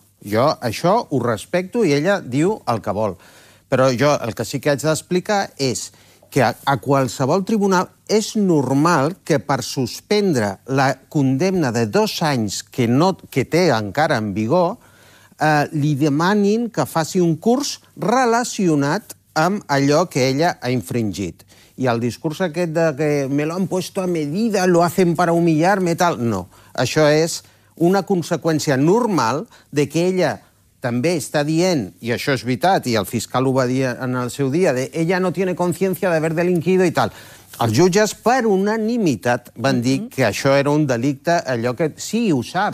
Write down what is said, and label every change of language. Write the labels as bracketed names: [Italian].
[Catalan] Jo això ho respecto i ella diu el que vol. Però jo el que sí que haig d'explicar és que a qualsevol tribunal és normal que per suspendre la condemna de 2 anys que, no, que té encara en vigor, li demanin que faci un curs relacionat amb allò que ella ha infringit. I el discurs aquest [Spanish] de que me lo han puesto a medida, lo hacen para humillarme, tal, no. [Catalan] Això és una conseqüència normal de que ella també està dient, i això és veritat, i el fiscal ho va dir en el seu dia, de [Spanish] ella no tiene conciencia de haber delinquido [Catalan] i tal. Els jutges, per unanimitat, van dir que això era un delicte, allò que sí, ho saps.